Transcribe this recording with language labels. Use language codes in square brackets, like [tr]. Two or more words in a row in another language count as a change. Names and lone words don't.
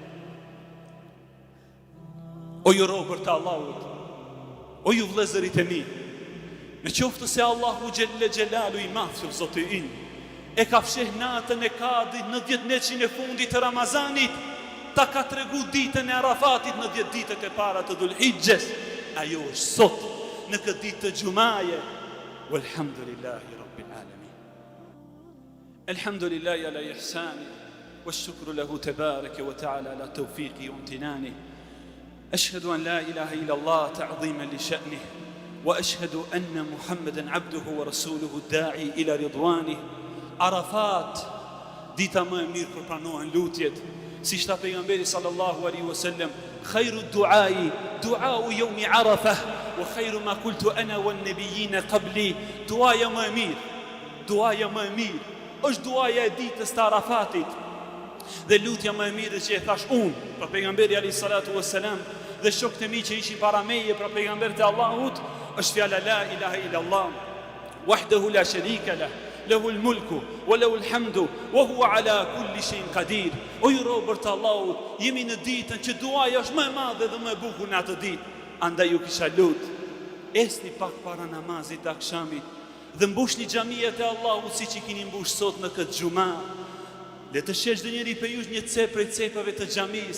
[sq] O ju robër të Allahut, o ju vëllezërit e mi, me qoftë se Allahu [ar] جل جلاله [sq] i madh Zoti ynë e ka fsheh natën e Kadrit në 10 netëshin e fundit të Ramazanit, ta ka tregu ditën e Arafatit në 10 ditët e para të Dhulhijhes. Ajo është sot në këtë ditë të Xumaje. [ar] والحمد لله رب العالمين. الحمد لله على إحسانه والشكر له تبارك وتعالى على توفيقه وامتنانه. أشهد أن لا إله إلا الله تعظيما لشأنه، وأشهد أن محمدا عبده ورسوله الداعي إلى رضوانه. Arafat, [sq] dita më e mirë kur pranohen lutjet, si shta pejgamberi [ar] صلى الله عليه وسلم خير الدعاء دعاء يوم عرفة وخير ما قلت أنا والنبيون قبلي." [sq] Duaja më e mirë, duaja më e mirë është duaja e ditës të Arafatit. Dhe lutja më e mirë që e thash unë për pejgamberi [ar] عليه الصلاة والسلام [sq] dhe shokët e mi që ishin para meje për pejgamberin e Allahut, është fjala [ar] لا إله إلا الله وحده لا شريك له له الملك وله الحمد وهو على كل شيء قدير. [sq] O ju robër të Allahut, jemi në ditën që duaja është më e madhe dhe më e bukur në atë ditë. Andaj ju kisha lut, esni pak para namazit të akşamit dhe mbushni xhamiat e Allahut siç i keni mbush sot në këtë xhuma. Le të shesh dhe njëri për jush një cep prej cepave të xhamis.